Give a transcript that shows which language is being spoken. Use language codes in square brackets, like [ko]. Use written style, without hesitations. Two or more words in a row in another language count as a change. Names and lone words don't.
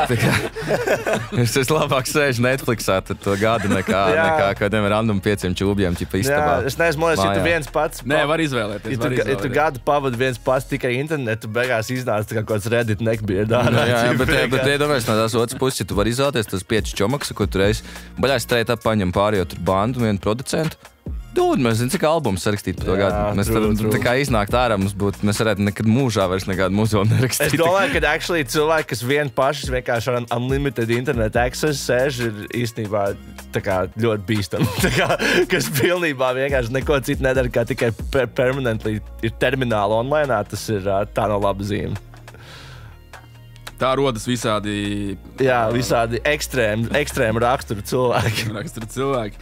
[lv] Es labāk sēžu Netflixā to gadu nekā kādiem random 5 čūbjiem istabā. Jā, es neesmu, ja tu viens pats... Nē, var izvēlēties. Ja tu gadu pavadi viens pats tikai internetu, beigās iznāca kā kāds Reddit neckbeard. Jā, bet iedomājies no tās otras puses, ja tu vari izvēlēties tas 5 čomaks, ko tu reiz baļā [en] straight up [lv] paņem pārējo tur bandu un vienu producentu. Mēs zinām, cik albums sarakstīt par to gadu. Mēs tā kā iznākt ārā, mēs varētu nekad mūžā vairs nekādu muzeju nerakstīt. Es domāju, ka cilvēki, kas vien paši vienkārši ar [en] unlimited internet access [lv] sēž, ir īstenībā tā kā ļoti bīstami. Kas pilnībā vienkārši neko citu nedara, kā tikai permanently ir termināli online, tas ir tā no laba zīme. Tā rodas visādi... Jā, visādi ekstrēmi raksturu cilvēki.